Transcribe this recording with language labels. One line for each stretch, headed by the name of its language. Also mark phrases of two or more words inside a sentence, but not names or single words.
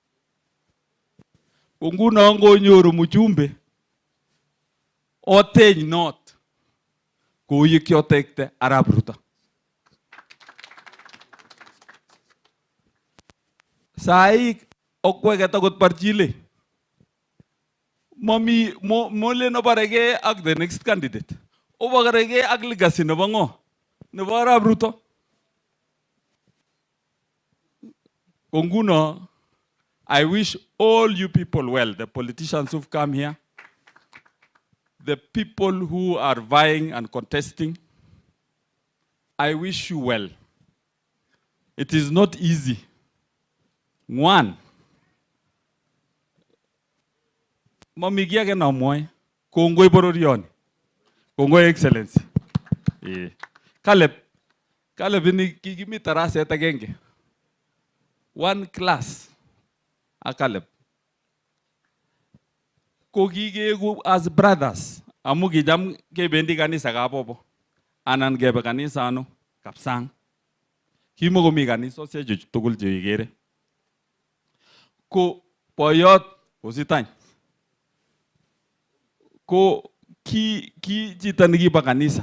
Kalenjin: Ko nguno ngonyoru mjumbe oteny not kou ye kiotekte Arap Ruto. Sai okweket akot Barchile. Molen obarege ak
English: the next candidate.
Kalenjin: Obarege ak legacy nebo ngo? Nebo Arap Ruto. Konguno,
English: I wish all you people well, the politicians who've come here, the people who are vying and contesting. I wish you well. It is not easy. One,
Kalenjin: mami kiage na moy, kongoi bororioni, kongoi Excellency. Caleb, Kale bini kikimi taraset agenge.
English: One class.
Kalenjin: Akaleb. Ko kikegu
English: as brothers.
Kalenjin: Amu kijam kebendi kanisa kapopo. Anan kebe kanisa ano kapsang. Kimokomi kanisosiek tugul cheikere. Ko boyot ositany. Ko ki chito nekibo kanisa.